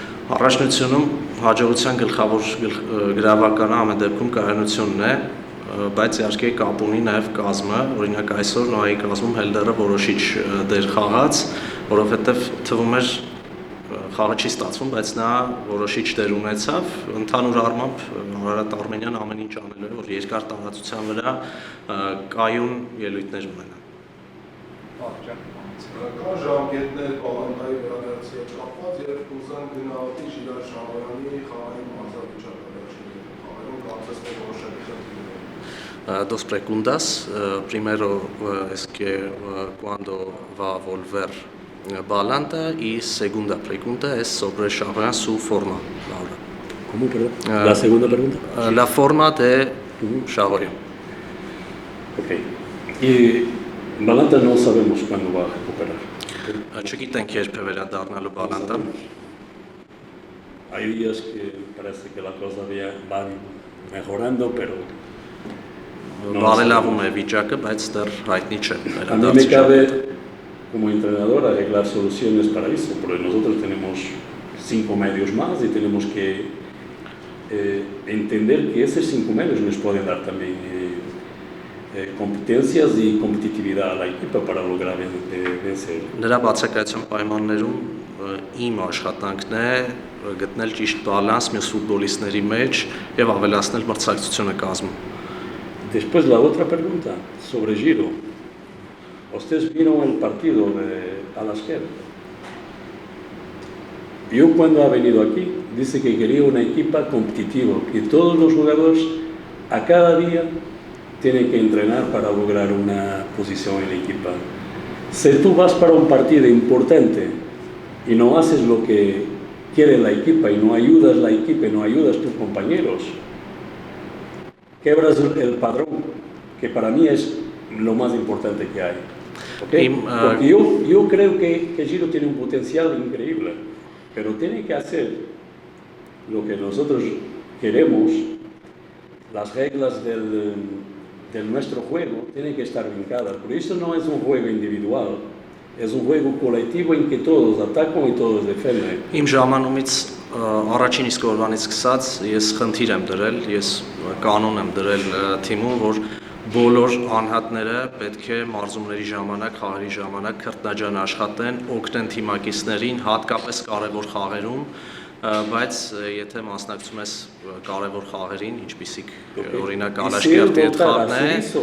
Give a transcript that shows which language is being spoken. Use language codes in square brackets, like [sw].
[hy] Առաջնությունում հաջողության գլխավոր գրավականը ամեն դեպքում կայունությունն է, բայց իհարկե կապ ունի նաև կազմը, օրինակ այսօր Նոայի կազմում Հելդերը որոշիչ դեր խաղաց, որովհետև թվում էր խաղը չի ստացվում, բայց նա որոշիչ դեր ունեցավ, ընդհանուր առմամբ Արարատ Արմենիան ամեն ինչ անելու է, որ երկար տարածության վրա կայուն ելույթներ ունենա։ Կան ժամկետներ Պալանտայի վերադարձի հետ կապված, երբ կուզան գնահատի Ժիրայր Շահոյանի խաղային մարզավիճակը խաղերում կարծես թե որոշակի խնդիրներ. [es] Dos preguntas. Primero es que cuando va a volver Balanta y segunda pregunta es sobre Shahoyan, su forma ahora. ¿Cómo, perdón? La segunda pregunta. La forma de Shahoyan. Ok. Y Balanta no sabemos cuándo va a recuperar. [hy] Չգիտենք երբ է վերադառնալու Բալանտան։ [es] Hay días que parece que la cosa va mejorando, pero [hy] Բարելավում է վիճակը, բայց դեռ հայտնի չէ [es] a mí me cabe como entrenador arreglar soluciones para eso, porque nosotros tenemos 5 medios más y tenemos que entender que esos 5 medios nos pueden dar también competencias y competitividad a la equipa para lograr vencer. [hy] Նրա բացակայության պայմաններում իմ աշխատանքն է գտնել ճիշտ բալանս մյուս ֆուտբոլիստների մեջ եւ ավելացնել մրցակցությունը կազմում։ [es] Después la otra pregunta sobre Giro. Ustedes vieron el partido de Alasker. Yo cuando ha venido aquí dice que quería una equipa competitiva, que todos los jugadores a cada día tienen que entrenar para lograr una posición en la equipa. Si tú vas para un partido importante y no haces lo que quiere la equipa y no ayudas a la equipa y no ayudas a tus compañeros, quebras el padrón, que para mí es lo más importante que hay. ¿Okay? Porque yo creo que Giro tiene un potencial increíble, pero tiene que hacer lo que nosotros queremos, las reglas de nuestro juego tienen que estar vincadas, porque esto no es un juego individual, es un juego colectivo en que todos atacan y todos defienden. [hy] Իմ ժամանումից առաջին իսկ օրվանից սկսած ես խնդիր եմ դրել, ես կանոն եմ դրել թիմում, որ բոլոր անհատները պետք է մարզումների ժամանակ, խաղերի ժամանակ քրտնաջան աշխատեն, օգնեն թիմակիցներին, հատկապես կարևոր խաղերում, բայց եթե մասնակցում ես կարևոր խաղերին, ինչպիսիք օրինակ Ալաշկերտի հետ խաղն է,